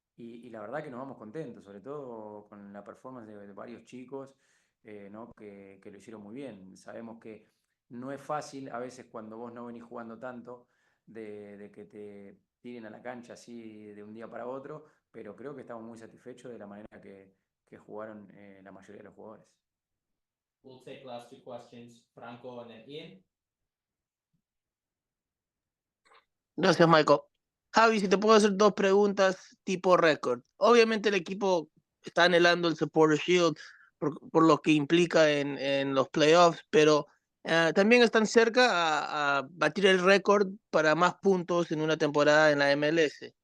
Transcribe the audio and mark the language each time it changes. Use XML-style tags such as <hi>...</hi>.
<es>Y la verdad que nos vamos contentos, sobre todo con la performance de varios chicos, ¿no? que lo hicieron muy bien. Sabemos que no es fácil a veces cuando vos no venís jugando tanto de que te tiren a la cancha así de un día para otro, pero creo que estamos muy satisfechos de la manera que jugaron la mayoría de los jugadores.</es> <en>We'll take last 2 questions, Franco and then Ian.</en> <es>Gracias, Michael. Javi, si te puedo hacer 2 preguntas tipo récord. Obviamente el equipo está anhelando el Supporter Shield por lo que implica en los playoffs, pero también están cerca a batir el récord para más puntos en una temporada en la MLS.</es>